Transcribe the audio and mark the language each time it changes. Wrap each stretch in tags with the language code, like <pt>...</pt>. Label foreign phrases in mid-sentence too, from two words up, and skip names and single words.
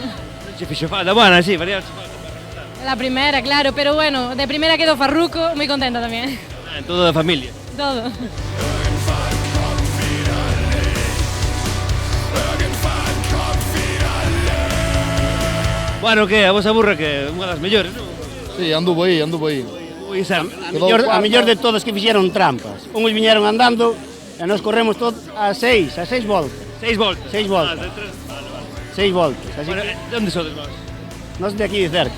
<gl>Se fixo falta, bueno, sí, varias.</gl> <es>La primera, claro, pero bueno, de primera quedó Farruko, muy contenta también. Todo de familia. Todo.</es> <gl>Bueno, que a vosa burra que unha das mellores, non?</gl> <es>Sí, anduvo aí.</es> <gl>Ui, Sam, A mellor de todas que fixeron trampas. Uns viñeron andando e nos corremos todos a 6 voltas. 6 voltas. 6 voltas. 6 voltas. Así Bueno, que de onde sodes vos? nós de aquí de cerca.</gl>